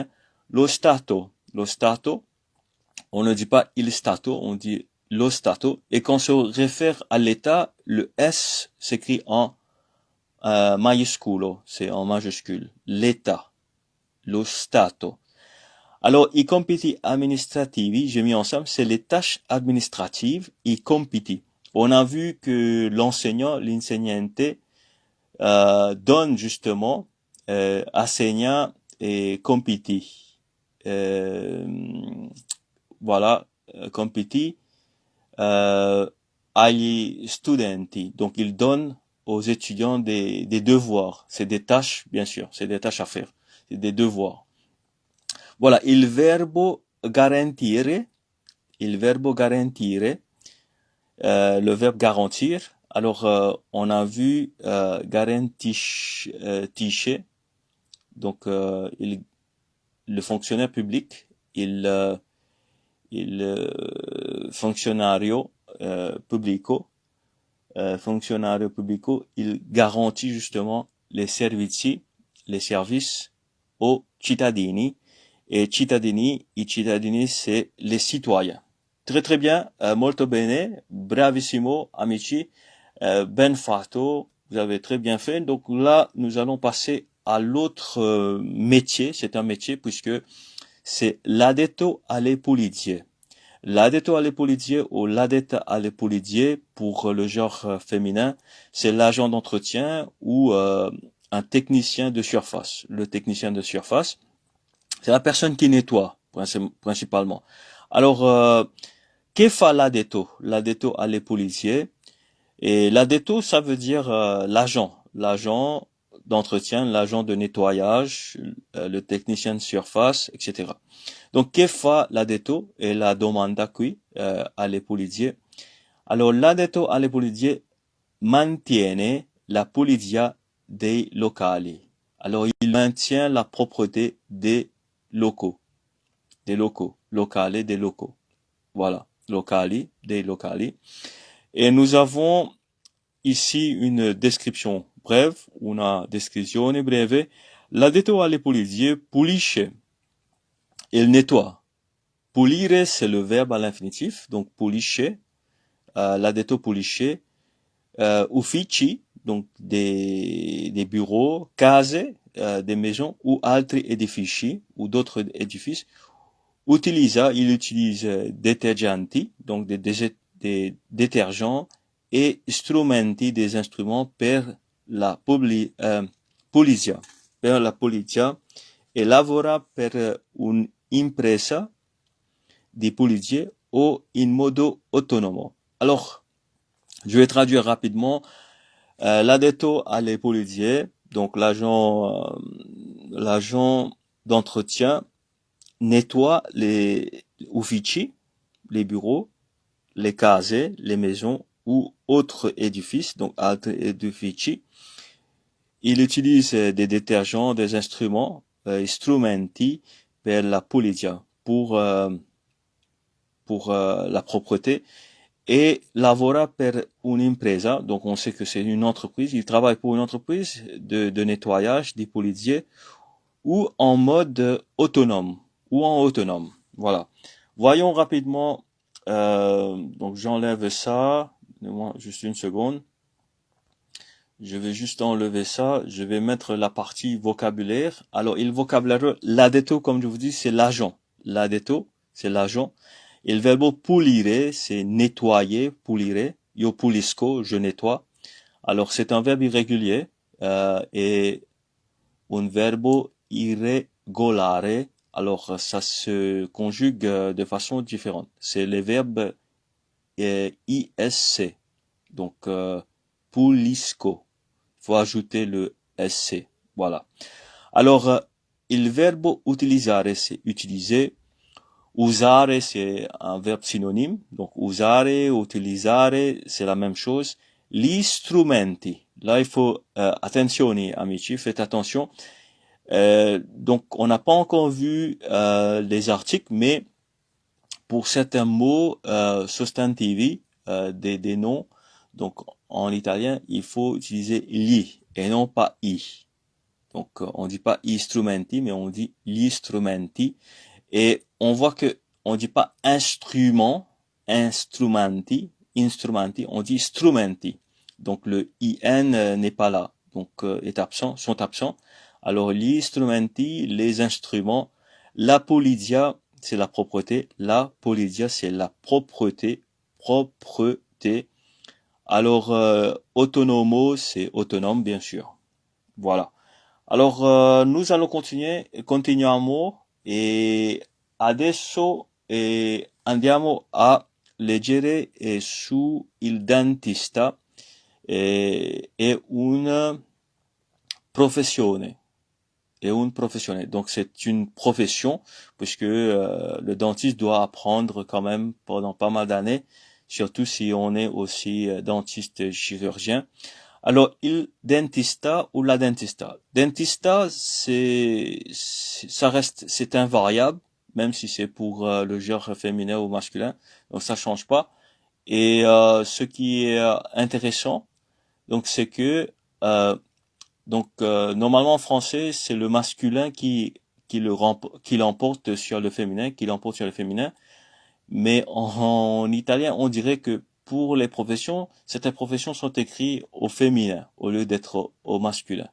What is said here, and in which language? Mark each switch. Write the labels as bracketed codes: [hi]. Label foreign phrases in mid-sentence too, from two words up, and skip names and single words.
[it] Lo Stato, lo Stato, [fr] on ne dit pas [it] il Stato, [fr] on dit [it] lo Stato. [fr] Et quand on se réfère à l'État, le S s'écrit en maiuscolo, c'est en majuscule. L'État, [it] lo Stato. Alors, i compiti amministrativi, [fr] j'ai mis ensemble, c'est les tâches administratives, [it] i compiti. [fr] On a vu que l'enseignant, l'insegnante, donne justement assegna et compiti. [it] Euh, voilà, compiti agli studenti. [fr] Donc, il donne aux étudiants des devoirs. C'est des tâches, bien sûr, c'est des tâches à faire. C'est des devoirs. Voilà, [it] il verbo garantire, [fr] le verbe garantir. Alors, on a vu garantisce, donc le fonctionnaire public, fonctionnario [it] fonctionnario pubblico, [fr] il garantit justement les services aux cittadini. [it] Et i cittadini, [fr] c'est les citoyens. Très très bien, [it] molto bene, bravissimo, amici, ben fatto, [fr] vous avez très bien fait. Donc là, nous allons passer à l'autre métier, c'est un métier puisque c'est [it] l'addetto alle pulizie. L'addetto alle pulizie [fr] ou [it] l'addetta alle pulizie [fr] pour le genre féminin, c'est l'agent d'entretien ou un technicien de surface. Le technicien de surface, c'est la personne qui nettoie, principalement. Alors, [it] che fa l'addetto? L'addetto alle pulizie. [fr] Et l'addetto, ça veut dire l'agent d'entretien, l'agent de nettoyage, le technicien de surface, etc. Donc, [it] che fa l'addetto? Et la domanda qui alle pulizie. Alors, l'addetto alle pulizie mantiene la pulizia dei locali. [fr] Alors, il maintient la propreté locaux, des locaux, locali, des locaux. Voilà, locali, des locali. Et nous avons ici une description brève, [it] una descrizione breve. L'addetto alle pulizie pulisce. [fr] Il nettoie. Pulire, c'est le verbe à l'infinitif, donc pulisce. [it] L'addetto pulisce. Uffici, [fr] donc des bureaux, case, des maisons, ou [it] altri edifici, [fr] ou d'autres édifices. Il utilise detergenti, donc des détergents, et strumenti, des instruments [it] per la polizia. Per la polizia, e lavora per un'impresa di pulizie o in modo autonomo. [fr] Alors, je vais traduire rapidement. L'addetto alle pulizie, donc l'agent d'entretien, nettoie les uffici, les bureaux, les case, les maisons ou autres édifices, donc [it] altri edifici. [fr] Il utilise des détergents, des instruments, [it] strumenti per la pulizia, [fr] pour la propreté. [it] Et lavora per un'impresa, [fr] donc on sait que c'est une entreprise, il travaille pour une entreprise de nettoyage des pulizie ou en mode autonome, ou en autonome. Voilà. Voyons rapidement, donc j'enlève ça, donne-moi juste une seconde. Je vais juste enlever ça, je vais mettre la partie vocabulaire. Alors, il vocabulaire, l'addetto, comme je vous dis, c'est l'agent. L'addetto, c'est l'agent. [it] Il verbo pulire, [fr] c'est nettoyer, [it] pulire. Io pulisco, [fr] je nettoie. Alors, c'est un verbe irrégulier et un [it] verbo irregolare. [fr] Alors, ça se conjugue de façon différente. C'est le verbe ISC. Donc, pulisco. Faut ajouter le SC. Voilà. Alors, [it] il verbo utilizzare, [fr] c'est utiliser. Usare, c'est un verbe synonyme. Donc, [it] usare, utilizzare, [fr] c'est la même chose. [it] Gli strumenti. [fr] Là, il faut, [it] attenzione, amici, [fr] faites attention. Donc, on n'a pas encore vu les articles, mais pour certains mots sostantivi, des noms, donc en italien, il faut utiliser li et non pas i. Donc, on dit pas istrumenti, mais on dit gli strumenti. Et on voit que on dit pas instrument, instrumenti, on dit strumenti. Donc, le in n'est pas là. Donc, est absent, sont absents. Alors, gli strumenti, les instruments. [it] La polidia, [fr] c'est la propreté. [it] La polidia, [fr] c'est la propreté. Propreté. Alors, autonomo, c'est autonome, bien sûr. Voilà. Alors, nous allons [it] continuiamo e adesso andiamo a leggere su il dentista è una professione. È une professione. [fr] Donc, c'est une profession puisque le dentiste doit apprendre quand même pendant pas mal d'années, surtout si on est aussi dentiste chirurgien. Alors, [it] il dentista [fr] ou [it] la dentista. [fr] Dentista, ça reste, c'est invariable, même si c'est pour le genre féminin ou masculin, donc ça change pas. Et ce qui est intéressant, donc c'est que normalement en français, c'est le masculin qui l'emporte sur le féminin, mais en italien, on dirait que pour les professions, certaines professions sont écrites au féminin au lieu d'être au masculin.